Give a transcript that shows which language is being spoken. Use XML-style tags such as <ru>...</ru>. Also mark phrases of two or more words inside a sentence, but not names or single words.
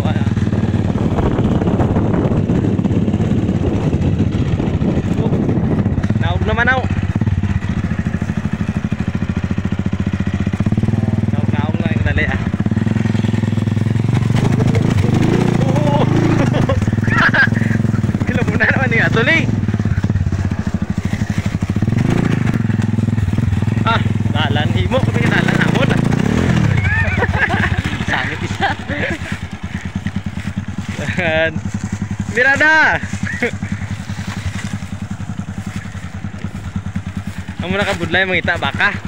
<hil>Naog naman ako. Naog lang yung dali ah. Oo. Kila muna naman niya. Tuloy. Dalan himo kami dalan amon. Sangit isa. Mirada. Amo na kabudlay mangita baka.</hil>